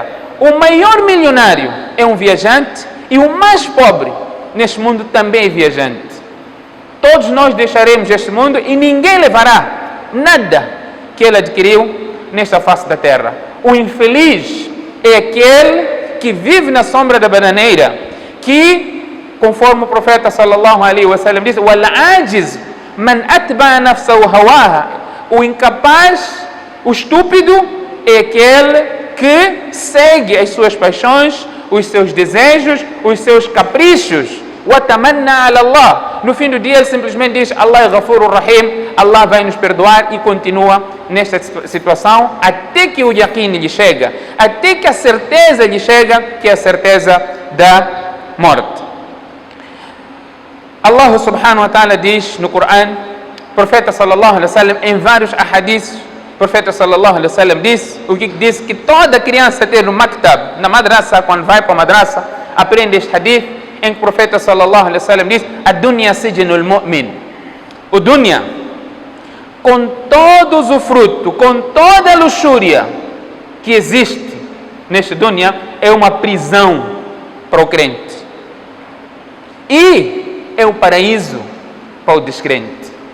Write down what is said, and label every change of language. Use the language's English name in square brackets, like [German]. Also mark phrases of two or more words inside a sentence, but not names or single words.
[Portuguese] O maior milionário é um viajante e o mais pobre neste mundo também é viajante. Todos nós deixaremos este mundo e ninguém levará nada que ele adquiriu nesta face da terra. O infeliz é aquele que vive na sombra da bananeira, que, conforme o profeta [Arabic] صلى الله عليه وسلم [Portuguese] diz, [Arabic] والعاجز من أتبع نفسه هواها. [Portuguese] O incapaz, o estúpido, é aquele que segue as suas paixões, os seus desejos, os seus caprichos. [Arabic] وَتَمَنَّا عَلَى اللَّهِ. [Portuguese] No fim do dia ele simplesmente diz Allah é [Arabic] غفور رحيم, [Portuguese] Allah vai nos perdoar, e continua nesta situação até que o yaqin lhe chega, até que a certeza lhe chega, que é a certeza da morte. Allah [Arabic] سبحانه وتعالى [Portuguese] diz no Corão, profeta [Arabic] صلى الله عليه وسلم, [Portuguese] em vários ahadiths, o profeta [Arabic] صلى الله عليه وسلم [Portuguese] diz, o que diz que toda criança tem no maktab, na madrasa, quando vai para a madrasa, aprende este hadith, em que o profeta [Arabic] صلى الله عليه وسلم [Portuguese] diz: [Arabic] "الدنيا سجن المؤمن." [Portuguese] O dunya, com todo o fruto, com toda a luxúria que existe neste dunya, é uma prisão para o crente. E é o paraíso para o descrente.